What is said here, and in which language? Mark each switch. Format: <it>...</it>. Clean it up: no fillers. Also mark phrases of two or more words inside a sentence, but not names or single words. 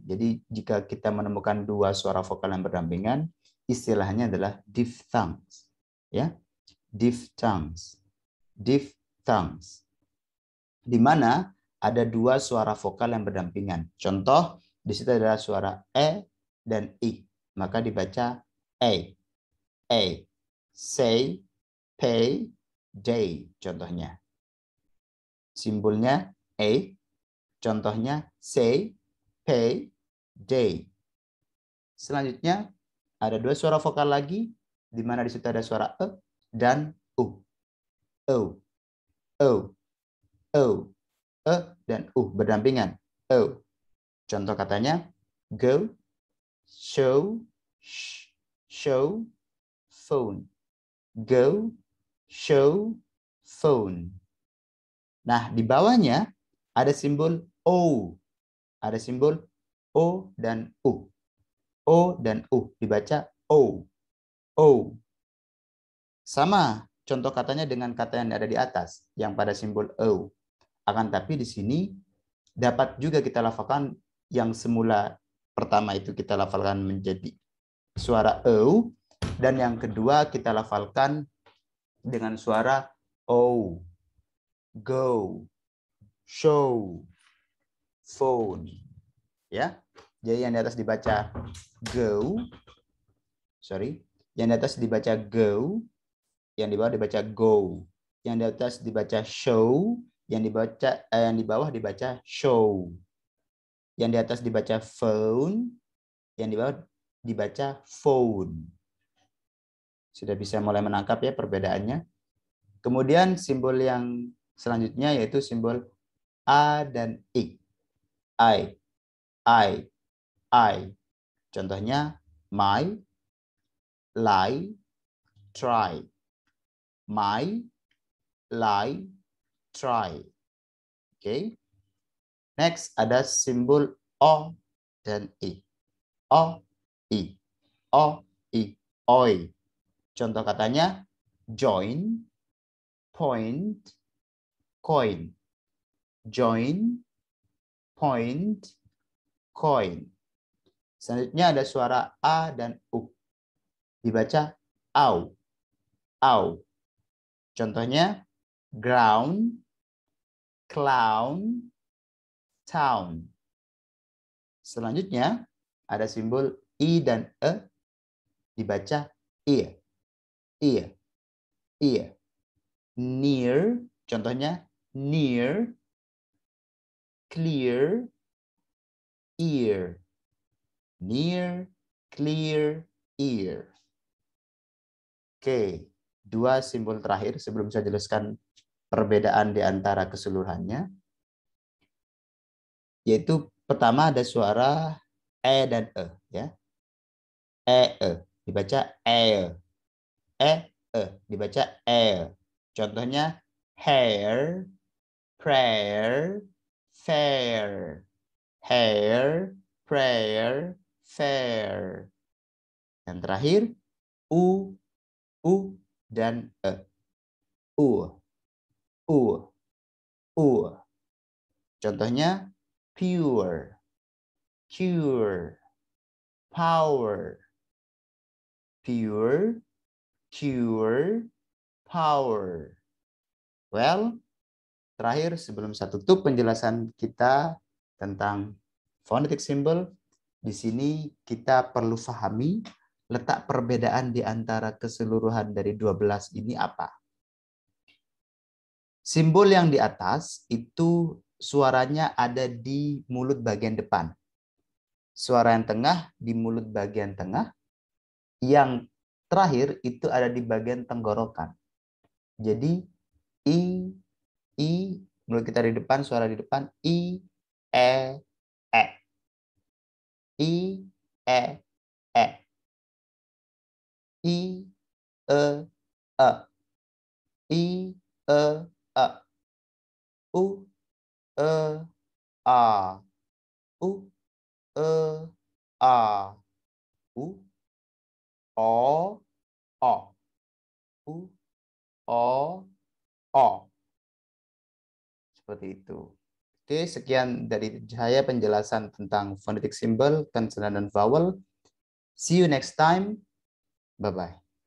<id>Jadi jika kita menemukan dua suara vokal yang berdampingan, istilahnya adalah diphthongs.</id> <en>Ya, diphthongs. Diphthongs.</en> <id>Di mana ada dua suara vokal yang berdampingan. Contoh, di situ adalah suara E dan I. Maka dibaca A. A.</id> <en>Say, pay, day.</en> <id>Contohnya. Simbolnya A. Contohnya</id> <en>say, pay, day.</en> <id>Selanjutnya, ada dua suara vokal lagi, di mana di situ ada suara E dan U. O, O, O, E, dan U berdampingan. O. Contoh katanya,</id> <en>go, show, show, phone. Go, show, phone.</en> <id>Nah, di bawahnya ada simbol O. Ada simbol O dan U. O dan U. Dibaca O. O. Sama contoh katanya dengan kata yang ada di atas, yang pada simbol O. Akan tapi di sini dapat juga kita lafalkan yang semula pertama itu kita lafalkan menjadi suara O, dan yang kedua kita lafalkan dengan suara O.</id> <en>Go, show, phone.</en> <id>Ya. Jadi yang di atas dibaca go. Sorry. Yang di atas dibaca go, yang di bawah dibaca go. Yang di atas dibaca show, yang di bawah dibaca show. Yang di atas dibaca phone, yang di bawah dibaca phone. Sudah bisa mulai menangkap ya perbedaannya. Kemudian simbol yang selanjutnya yaitu simbol A dan I. I. Contohnya</id> <en>my, lie, try. My, lie, try.</en> <id>Oke. Next ada simbol O dan I. O, I. O, I. Oi. Contoh katanya</id> <en>join, point, coin. Join, point, coin.</en> <id>Selanjutnya ada suara A dan U. Dibaca au. Au. Contohnya</id> <en>ground, clown, town.</en> <id>Selanjutnya ada simbol I dan E. Dibaca ear. Ear.</id> <en>Ear. Near.</en> <id>Contohnya</id> <en>near, clear, ear. Near, clear, ear.</en> <id>Oke, dua simbol terakhir sebelum saya jelaskan perbedaan di antara keseluruhannya. Yaitu pertama ada suara E dan E. Ya. E. Dibaca E. E. Dibaca E. Contohnya</id> <en>hair, prayer, fair. Hair, prayer, fair.</en> <id>Yang terakhir U dan E. U. Contohnya</id> <en>pure, cure, power. Pure, cure, power.</en> <id>Well, terakhir sebelum saya tutup penjelasan kita tentang</id> <en>phonetic symbol,</en> <id>di sini kita perlu pahami letak perbedaan di antara keseluruhan dari 12 ini apa. Simbol yang di atas itu suaranya ada di mulut bagian depan. Suara yang tengah di mulut bagian tengah. Yang terakhir itu ada di bagian tenggorokan. Jadi I, mulut kita di depan, suara di depan I, E, E. I, E, E. I, E, E. I, E, E. U, E, A. U, E, A. U, O, O. U, O, O. Seperti itu. Oke, sekian dari saya penjelasan tentang</id> <en>phonetic symbol,</en> <id>consonant, dan vowel.</id> <en>See you next time. Bye-bye.</en>